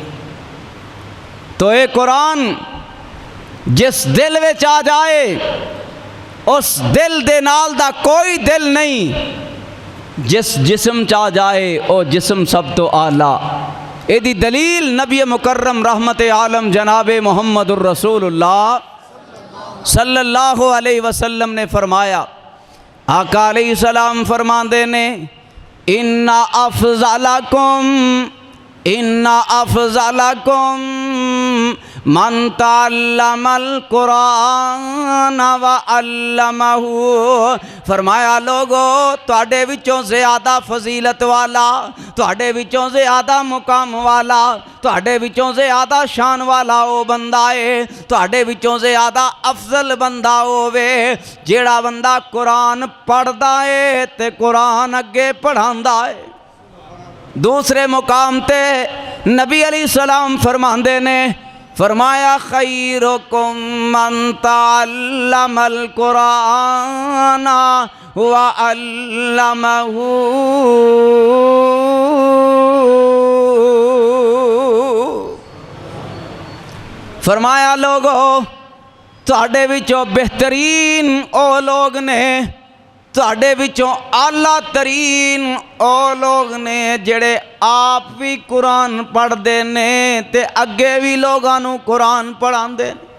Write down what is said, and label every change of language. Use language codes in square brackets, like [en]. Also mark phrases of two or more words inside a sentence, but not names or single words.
[pa] تو یہ قرآن جس دل وچ آ جائے، اس دل دے نال دا کوئی دل نہیں. جس جسم چ آ جائے او جسم سب توں اعلیٰ. ایہدی دلیل نبی مکرم رحمت عالم جناب محمد رسول اللہ [ar] صلى الله عليه وسلم [pa] نے فرمایا. آقا [ar] عليه السلام [pa] فرماتے نیں [ar] إن أفضلكم من تعلم القرآن وعلمه. [pa] فرمایا لوکو، تہاڈے وچوں زیادہ فضیلت والا، تہاڈے وچوں زیادہ مقام والا، تہاڈے وچوں زیادہ شان والا او بندہ ہے، تہاڈے وچوں زیادہ افضل بندہ ہووے جیہڑا بندہ قرآن پڑھدا ہے تے قرآن اگے پڑھاندا ہے. دوسرے مقام تے نبی [ar] عليه السلام [pa] فرماندے نیں، فرمایا [ar] خيركم من تعلم القرآن وعلمه. [pa] فرمایا لوکو، تہاڈے وچوں بہترین او لوگ نیں، تہاڈے وچوں اعلیٰ ترین او لوگ نیں جیہڑے آپ بھی قرآن پڑھتے نیں تے اگے بھی لوکاں نوں قرآن پڑھاتے.